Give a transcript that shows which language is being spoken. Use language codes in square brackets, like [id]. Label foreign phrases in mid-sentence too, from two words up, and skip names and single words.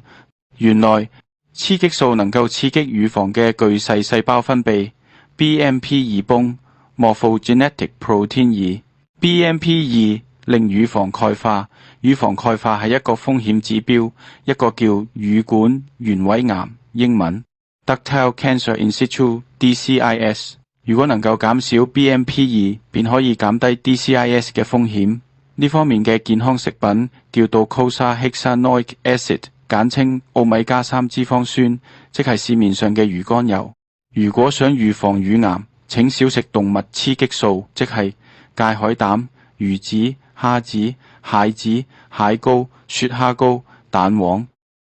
[yue] 原來雌激素能夠刺激乳房嘅巨細細胞分泌 BMP2 泵 [en] morphogenetic protein 2。 [yue] BMP2 令乳房鈣化，乳房鈣化係一個風險指標，一個叫乳管原位癌，英文 [en] ductal cancer in situ DCIS。 [yue] 如果能夠減少 BMP2，便可以減低 DCIS 嘅風險。呢方面嘅健康食品叫做 [en] docosahexaenoic acid， [yue] 簡稱奧米加3脂肪酸，即係市面上嘅魚肝油。如果想預防乳癌，請少食動物雌激素，即係芥海膽、魚子、蝦子、蟹子、蟹膏、雪蝦膏、蛋黃。